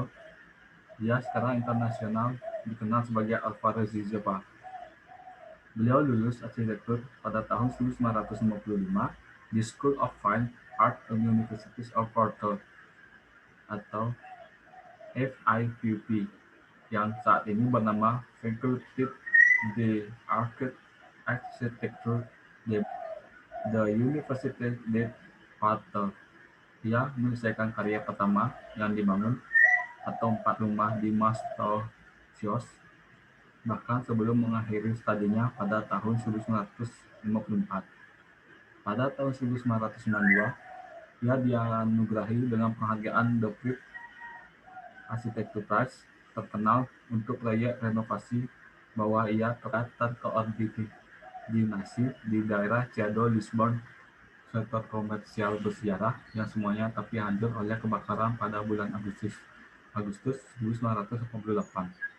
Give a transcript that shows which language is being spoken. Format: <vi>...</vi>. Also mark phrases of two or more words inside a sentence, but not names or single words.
<id>Dia secara internasional dikenal sebagai Alvaro Zia. Beliau lulus arsitektur pada tahun 1955 di School of Fine Art University of Porto atau FIUP yang saat ini bernama Faculty de Architecture de the Université de Porto. Dia menyelesaikan karya pertama yang dibangun atau 4 rumah di Mastosios, bahkan sebelum mengakhiri studinya pada tahun 1954. Pada tahun 1992, ia dianugerahi dengan penghargaan The Prix Architecture Prize, terkenal untuk proyek renovasi bawah ia terkoordinasi di daerah Chiado, Lisbon, sektor komersial bersejarah yang semuanya tapi hancur oleh kebakaran pada bulan Agustus 1988.</id>